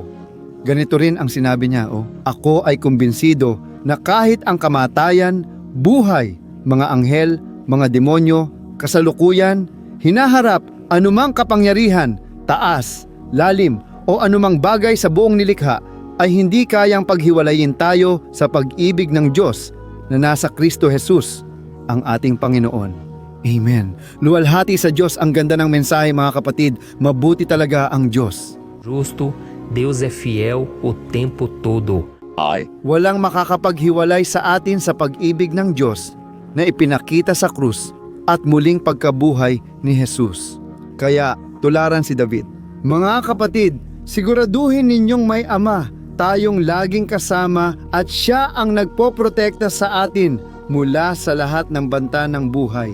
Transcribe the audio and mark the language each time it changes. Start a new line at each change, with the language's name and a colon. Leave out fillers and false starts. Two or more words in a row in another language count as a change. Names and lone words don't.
Filipino: Ganito rin ang sinabi niya, Ako ay kumbinsido na kahit ang kamatayan, buhay, mga anghel, mga demonyo, kasalukuyan, hinaharap, anumang kapangyarihan, taas, lalim, o anumang bagay sa buong nilikha ay hindi kayang paghiwalayin tayo sa pag-ibig ng Diyos na nasa Kristo Jesus, ang ating Panginoon. Amen. Luwalhati sa Diyos, ang ganda ng mensahe mga kapatid, mabuti talaga ang Diyos.
Portuguese: justo Deus é fiel o tempo todo.
Filipino: Walang makakapaghiwalay sa atin sa pag-ibig ng Diyos na ipinakita sa krus at muling pagkabuhay ni Jesus. Kaya tularan si David. Mga kapatid, siguraduhin ninyong may Ama, tayong laging kasama at Siya ang nagpoprotekta sa atin mula sa lahat ng banta ng buhay.